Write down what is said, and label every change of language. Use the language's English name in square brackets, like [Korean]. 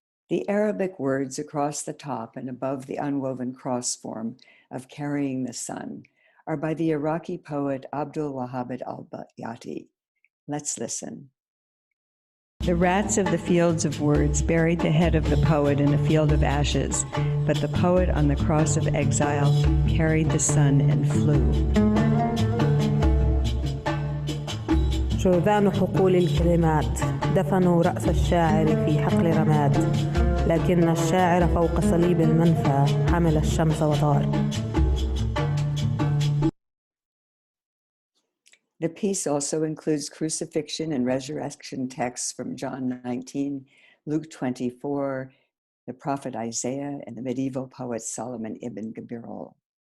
[English] The Arabic words across the top and above the unwoven cross form of carrying the sun are by the Iraqi poet Abdul Wahab al-Yati. Let's listen. The rats of the fields of words buried the head of the poet in a field of ashes, but the poet on the cross of exile carried the sun and flew. [Arabic] شرذان حقول الكلمات دفنوا رأس الشاعر في حقل رماد، لكن الشاعر فوق صليب المنفى حمل الشمس وطار. [English] The piece also includes crucifixion and resurrection texts from John 19, Luke 24, the prophet Isaiah, and the medieval poet Solomon ibn Gabirol.